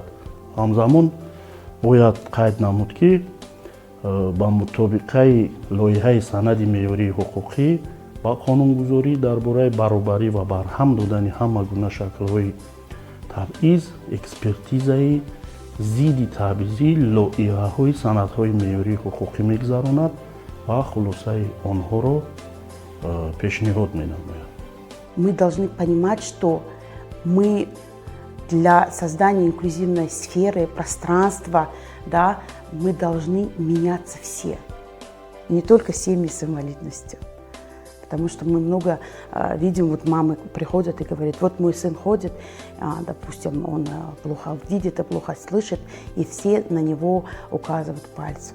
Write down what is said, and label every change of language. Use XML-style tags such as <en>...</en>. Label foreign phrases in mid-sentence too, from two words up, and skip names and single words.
<tg>ҳамзамон бояд қайд намуд, ки ба мутобиқаи лоиҳаи санади меъёрии ҳуқуқӣ ба қонунгузорӣ дар бораи баробарӣ ва барҳам додани ҳама гуна шаклҳои табъиз, экспертизаи зидди табъизӣ лоиҳаҳои санадҳои меъёрии ҳуқуқӣ мегзаронад ва хулосаи онҳоро пешниҳод менамояд.</tg> <ru>Мы должны понимать, что мы для создания инклюзивной сферы, пространства, да, мы должны меняться все. Не только семьи с инвалидностью. Потому что мы много видим, вот мамы приходят и говорят, вот мой сын ходит, допустим, он плохо видит и плохо слышит, и все на него указывают пальцем.</ru>